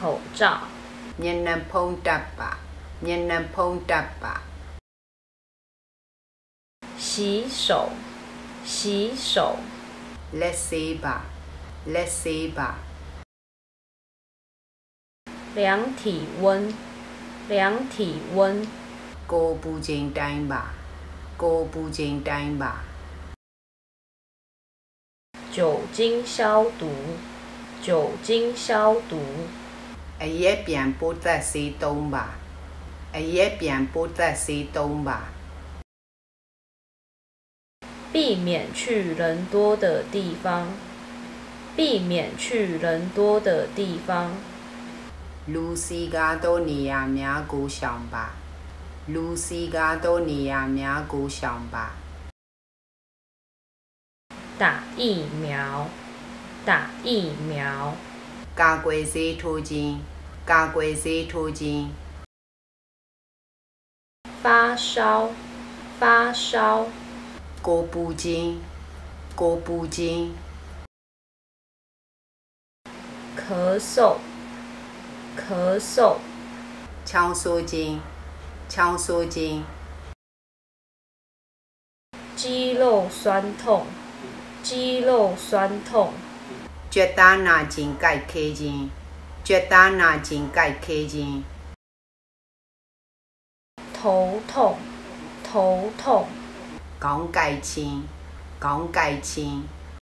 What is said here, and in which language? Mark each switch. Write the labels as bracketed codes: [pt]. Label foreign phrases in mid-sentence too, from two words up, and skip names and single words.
[zh] 照。 [my] မျက်နှာဖုံးတပ်ပါမျက်နှာဖုံးတပ်ပါ。 [zh] 洗手洗手。 [my] လက်ဆေးပါလက်ဆေးပါ。 [zh] 量体温量体温。 [my] ကိုယ်ပူချိန်တိုင်းပါကိုယ်ပူချိန်တိုင်းပါ。 [zh] 酒精消毒酒精消毒。 [my] အရက်ပြန်ပိုးသက်ဆေးသုံးပါအရက်ပြန်ပိုးသက်ဆေးသုံးပါ。 [zh] 避免去人多的地方避免去人多的地方。 [my] လူစီကားသောနေရာများကိုရှောင်ပါလူစီကားသောနေရာများကိုရှောင်ပါ。 [zh] 打疫苗打疫苗。 [my] ကာကွယ်ဆေးထိုးခြင်းကာကွယ်ဆေးထိုးခြင်း。 [zh] 发烧发烧。 [my] ကိုယ်ပူခြင်းကိုယ်ပူခြင်း。 [zh] 咳嗽咳嗽。 [my] ချောင်းဆိုးခြင်းချောင်းဆိုးခြင်း。 [zh] 肌肉酸痛肌肉酸痛。 [my] ကြွက်သားနာခြင်းကြိုက်ခဲခြင်းကြွက်သားနာခြင်းကြိုက်ခဲခြင်း。 [zh] 头痛头痛。 [my] ခေါင်းကိုက်ခြင်းခေါင်းကိုက်ခြင်း。